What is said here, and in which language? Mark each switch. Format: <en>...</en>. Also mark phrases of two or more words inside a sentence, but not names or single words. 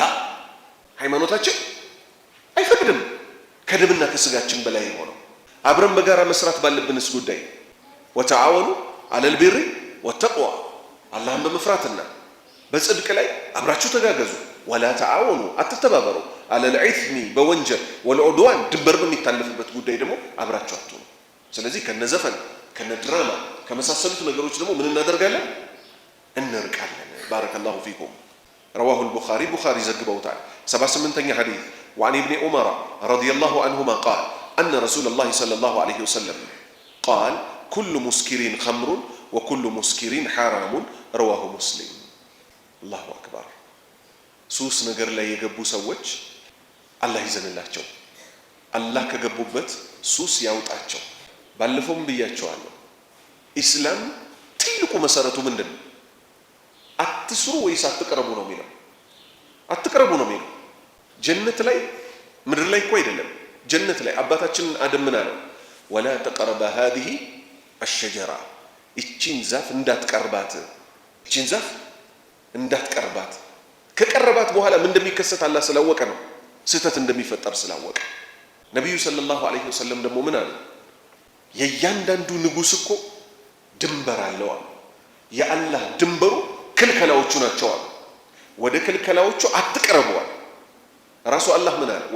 <am>ሃይማኖታችን አይፈቅድም። ከደምና ከስጋችን በላይ ሆነው አብረን በጋራ መስራት ባለብንስ ጉዳይ</am> <ar>وتعاونوا على البر والتقوى</ar> <am>አላህን በመፍራትና በጽድቅ ላይ አብራችሁ ተጋገዙ።</am> <ar>ولا تعاونوا</ar> <am>አትተባበሩ</am> <ar>على الإثم</ar> <am>በወንጀል ወልዑድዋን ድንበር በሚታለፍበት ጉዳይ ደግሞ አብራችሁ አትሆኑ። ስለዚህ ከነዘፈን ከነድራማ ከመሳሰሉት ነገሮች ደግሞ ምን እናደርጋለን?</am> <ar>እንርቃለን። بارك الله فيكم። رواه البخاري</ar> <am>ቡኻሪ ዘግበውታል። 78ኛ ሐዲስ</am> <ar>وعن ابن عمر رضي الله عنهما قال أن رسول الله صلى الله عليه وسلم قال كل مسكر خمر وكل مسكر حرام رواه مسلم الله أكبر</ar> <am>ሱስ ነገር ላይ የገቡ ሰዎች አላህ ይዘንላቸው። አላህ ከገቡበት ሱስ ያውጣቸው። ባለፈውም ብያቸዋለሁ። ኢስላም ትልቁ መሰረቱ ምንድነው? አትስሩ ወይስ አትቅረቡ ነው የሚለው። አትቅረቡ ነው የሚለው። ጀነት ላይ ምድር ላይ እኮ አይደለም፣ ጀነት ላይ አባታችን አደም ምን አለው?</am> <ar>ولا تقربا هذه الشجرة</ar> <am>እቺን ዛፍ እንዳትቀርባት፣ እቺን ዛፍ እንዳትቀርባት። ከቀረባት በኋላ ምን እንደሚከሰት አላህ ስላወቀ ነው፣ ስህተት እንደሚፈጠር ስላወቀ። ነብዩ</am> <ar>صلى الله عليه وسلم</ar> <am>ደግሞ ምን አሉ? የእያንዳንዱ ንጉስ እኮ ድንበር አለው አሉ። የአላህ ድንበሩ ክልከላዎቹ ናቸው አሉ። ወደ ክልከላዎቹ አትቀርቡ አሉ። ራሱ አላህ ምን አለ?</am>